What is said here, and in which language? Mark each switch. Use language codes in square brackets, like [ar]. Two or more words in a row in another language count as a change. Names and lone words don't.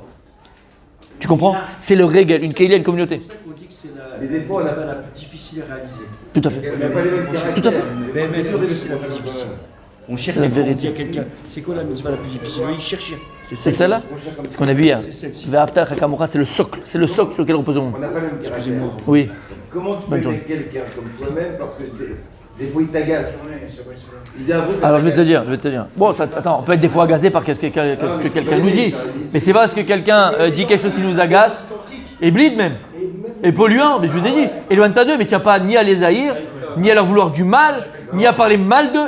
[fr] Tu comprends? C'est le régel, une kélia, une communauté. C'est pour ça qu'on dit que c'est la plus difficile à réaliser. Tout à fait. Tout à fait. Mais c'est la plus difficile. On cherche C'est la des fois, on vérité. dit à quelqu'un, c'est quoi la mitzvah la plus difficile? Il cherche. C'est celle-là? C'est ce qu'on a vu hier. C'est celle-ci. [he] ואהבת לרעך כמוך, [fr] c'est le socle sur lequel repose le monde. On n'a pas le même caractère. Excusez-moi. Oui. Comment tu peux Bonne journée. aimer quelqu'un comme toi-même parce que des fois il t'agace. Il dit un truc, Alors je vais te dire. Bon, attends, on peut être des fois agacé par ce que quelqu'un nous dit. Mais c'est pas parce que quelqu'un dit quelque chose qui nous agace, et blide même, et polluant, mais je vous ai dit, éloigne-toi d'eux, mais tu n'as pas ni à les haïr, ni à leur vouloir du mal, ni à parler mal d'eux.